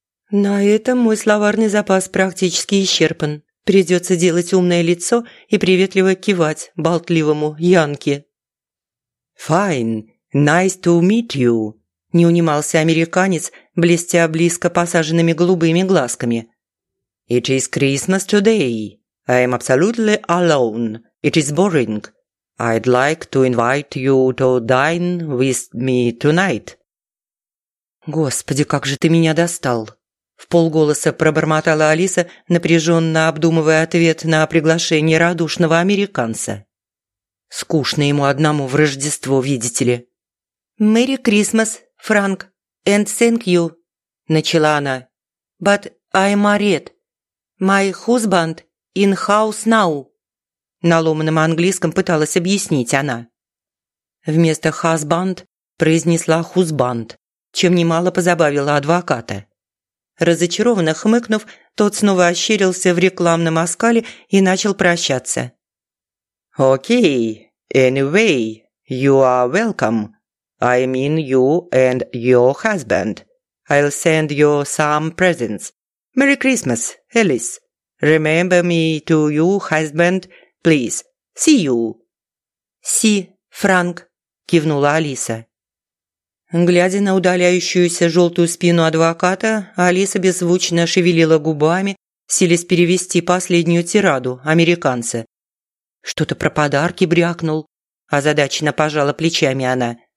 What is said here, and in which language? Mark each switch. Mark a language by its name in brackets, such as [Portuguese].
[Russian] «На этом мой словарный запас практически исчерпан. Придется делать умное лицо и приветливо кивать болтливому Янке». [English] «Fine. Nice to meet you», [Russian] – не унимался американец, блестя близко посаженными голубыми глазками. [English] «It is Christmas today. I am absolutely alone. It is boring. I'd like to invite you to dine with me tonight». [Russian] «Господи, как же ты меня достал!» В полголоса пробормотала Алиса, напряженно обдумывая ответ на приглашение радушного американца. «Скучно ему одному в Рождество, видите ли». [English] «Merry Christmas, Frank, and thank you», – [Russian] начала она. [English] «But I'm married. My husband in house now», – [Russian] на ломаном английском пыталась объяснить она. Вместо «husband» произнесла «husband», чем немало позабавила адвоката. Разочарованно хмыкнув, тот снова ощерился в рекламном оскале и начал прощаться. [English] «Okay, anyway, you are welcome. I mean you and your husband. I'll send you some presents. Merry Christmas, Alice. Remember me to your husband, please. See you». «See, [Russian] Frank», – кивнула Алиса. Глядя на удаляющуюся желтую спину адвоката, Алиса беззвучно шевелила губами, силясь перевести последнюю тираду американца. «Что-то про подарки брякнул», – озадаченно пожала плечами она.